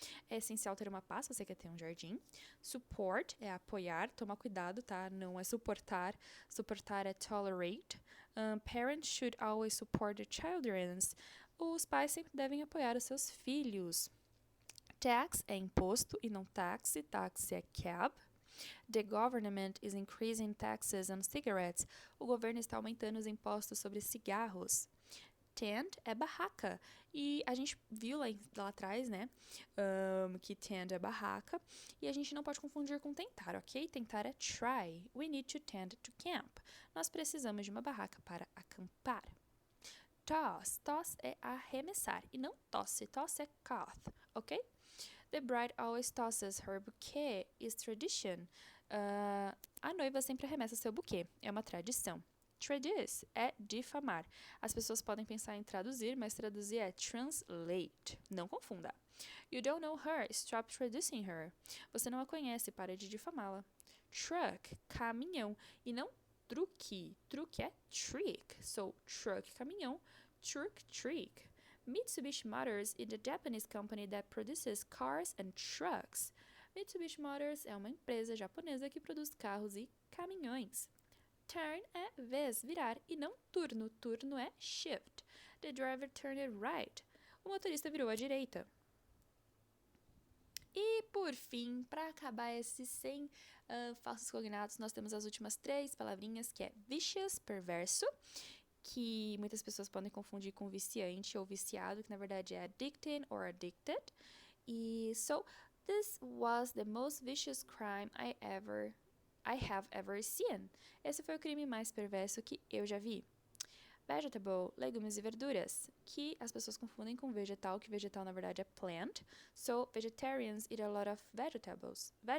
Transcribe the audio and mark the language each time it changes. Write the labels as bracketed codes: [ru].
[pt] É essencial ter uma pá se você quer ter um jardim. Support é apoiar. Toma cuidado, tá? Não é suportar. Suportar é tolerate. [en] Parents should always support their children. [pt] Os pais sempre devem apoiar os seus filhos. Tax é imposto e não táxi. Táxi é cab. [en] The government is increasing taxes on cigarettes. [pt] O governo está aumentando os impostos sobre cigarros. Tent é barraca. E a gente viu lá atrás, né, que tent é barraca. E a gente não pode confundir com tentar, ok? Tentar é try. [en] We need to tend to camp. [pt] Nós precisamos de uma barraca para acampar. Toss. Toss é arremessar. E não tosse. Toss é cough, ok? [en] The bride always tosses her bouquet is tradition. [pt] A noiva sempre arremessa seu buquê. É uma tradição. Traduce é difamar. As pessoas podem pensar em traduzir, mas traduzir é translate. Não confunda. [en] You don't know her, stop traducing her. [pt] Você não a conhece, pare de difamá-la. Truck, caminhão. E não truque. Truque é trick. So, truck, caminhão. Truck, trick. [en] Mitsubishi Motors is a Japanese company that produces cars and trucks. [pt] Mitsubishi Motors é uma empresa japonesa que produz carros e caminhões. Turn é vez, virar, e não turno. Turno é shift. [en] The driver turned right. [pt] O motorista virou à direita. E, por fim, para acabar esses 100 falsos cognatos, nós temos as últimas 3 palavrinhas, que é vicious, perverso, que muitas pessoas podem confundir com viciante ou viciado, que na verdade é addicted or addicted. [en] E, so, this was the most vicious crime I have ever seen. [pt] Esse foi o crime mais perverso que eu já vi. Vegetable, legumes e verduras, que as pessoas confundem com vegetal, que vegetal na verdade é plant. [en] So, vegetarians eat a lot of vegetables.